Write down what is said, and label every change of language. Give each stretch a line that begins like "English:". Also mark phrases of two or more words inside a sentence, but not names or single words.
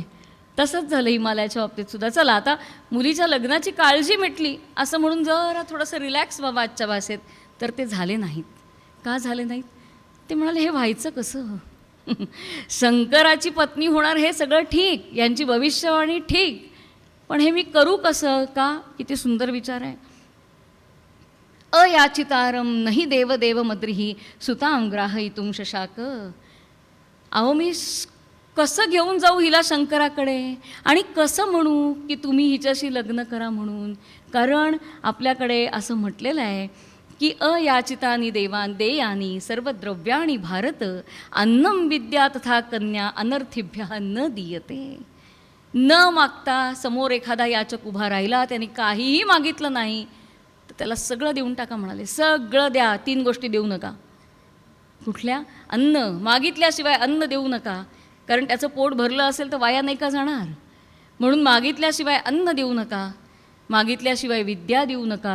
Marathi: तसंच झालं हिमालयाच्या बाबतीत सुद्धा. चला आता मुलीच्या लग्नाची काळजी मिटली असं म्हणून जरा थोडंसं रिलॅक्स व्हावं आजच्या भाषेत, तर ते झाले नाहीत. का झाले नाहीत, ते म्हणाले हे व्हायचं कसं. शंकराची पत्नी होणार हे सगळं ठीक, यांची भविष्यवाणी ठीक, पण हे मी करू कसं. का, किती सुंदर विचार आहे.
Sanskrit: अयाचितारम नहि देवदेव मद्रिही सुतां ग्राहयितुं शशाक.
Marathi: अहो मी कसं घेऊन जाऊ हिला शंकराकडे आणि कसं म्हणू की तुम्ही हिच्याशी लग्न करा म्हणून. कारण आपल्याकडे असं म्हटलेलं आहे की
Sanskrit: अयाचितानि देवान देयानी सर्वद्रव्याणि भारत अन्नम विद्या तथा कन्या अनर्थीभ्य न दीयते.
Marathi: न मागता समोर एखादा याचक उभा राहिला, त्याने काहीही मागितलं नाही, तर त्याला सगळं देऊन टाका म्हणाले. सगळं द्या, 3 गोष्टी देऊ नका. कुठल्या? अन्न. मागितल्याशिवाय अन्न देऊ नका, कारण त्याचं पोट भरलं असेल तर वाया नाही का जाणार. म्हणून मागितल्याशिवाय अन्न देऊ नका, मागितल्याशिवाय विद्या देऊ नका.